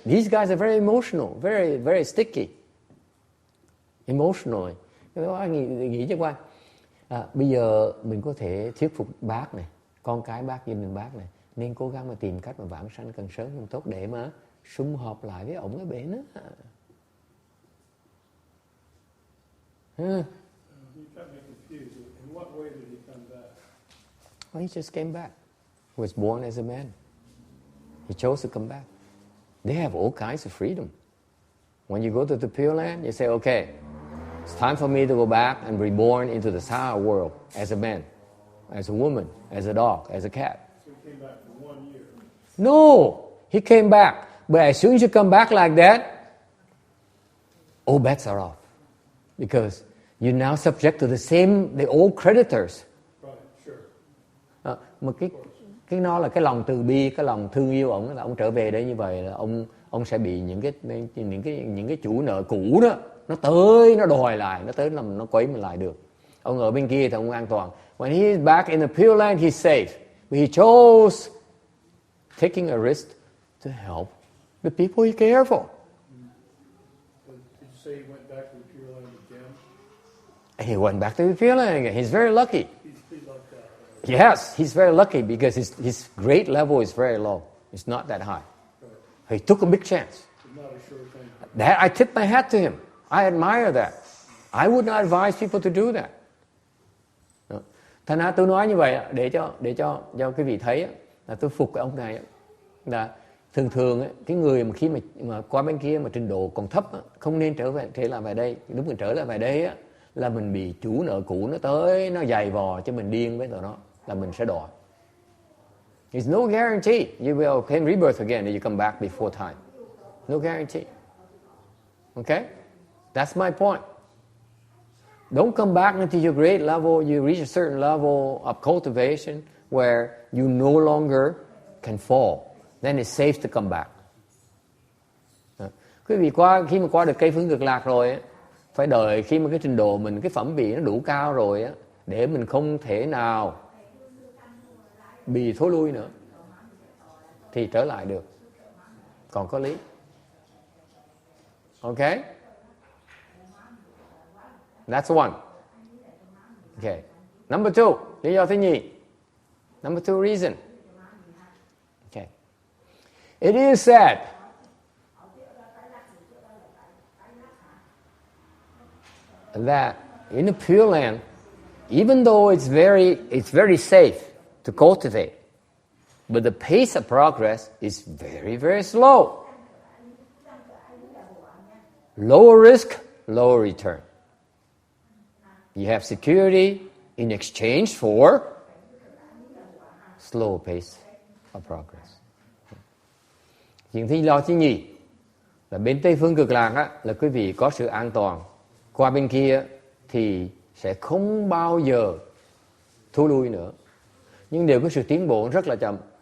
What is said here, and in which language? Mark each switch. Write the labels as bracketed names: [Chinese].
[English] These guys are very emotional, very very sticky. Emotionally. [Vietnamese] Nghĩ cho qua. Bây giờ mình có thể thuyết phục bác này, con cái bác, gia đình bác này, nên cố gắng mà tìm cách mà vãng sanh càng sớm càng tốt để mà sum họp lại với ổng ở bển á. [English] He got me confused. In what way did he come back? Well, he just came back. He was born as a man. He chose to come back. They have all kinds of freedom. When you go to the Pure Land, you say, okay, it's time for me to go back and reborn into the Saha world as a man, as a woman, as a dog, as a cat. So he came back for 1 year. No, he came back. But as soon as you come back like that, all bets are off. Because you're now subject to the old creditors. Right, sure. [Vietnamese] Mà cái nó là cái lòng từ bi, cái lòng thương yêu ổng, là ông trở về đây như vậy là ông sẽ bị những cái chủ nợ cũ đó nó tới, nó đòi lại, nó tới làm nó quấy mình lại được. Ông ở bên kia thì ông an toàn. [English] When he is back in the Pure Land, he's safe. But he chose taking a risk to help the people he cared for. Did you say he went back to the Pure Land again? He went back to the Pure Land again. He's very lucky. He's like that. Yes, he's very lucky because his grade level is very low. It's not that high. He took a big chance. It's not a sure thing. That I tip my hat to him. I admire that. I would not advise people to do that. [Vietnamese] Thành ra tôi nói như vậy để cho quý vị thấy là tôi phục cái ông này là thường cái người mà khi mà qua bên kia mà trình độ còn thấp không nên trở lại về đây. Đúng, mình trở lại về đây là mình bị chủ nợ cũ nó tới, nó giày vò cho mình điên với tụi nó, là mình sẽ đòi. [English] There's no guarantee you will can rebirth again if you come back before time. No guarantee. Okay? That's my point. Don't come back until your grade level, you reach a certain level of cultivation where you no longer can fall. Then it's safe to come back. [Vietnamese] Quý vị khi mà qua được cây phương cực lạc rồi phải đợi khi mà cái trình độ mình, cái phẩm vị nó đủ cao rồi để mình không thể nào bị thối lui nữa thì trở lại được, còn có lý. [English] Okay? That's one. Okay. Number two, [Vietnamese] lý do thứ nhì. [English] Number two reason. Okay. It is said that in the Pure Land, even though it's very safe to cultivate, but the pace of progress is very, very slow. Lower risk, lower return. You have security in exchange for slow pace of progress. [Vietnamese] Chuyện thứ lo thứ nhì là bên Tây phương cực lạc là quý vị có sự an toàn. Qua bên kia thì sẽ không bao giờ thối lui nữa. Nhưng đều có sự tiến bộ rất là chậm.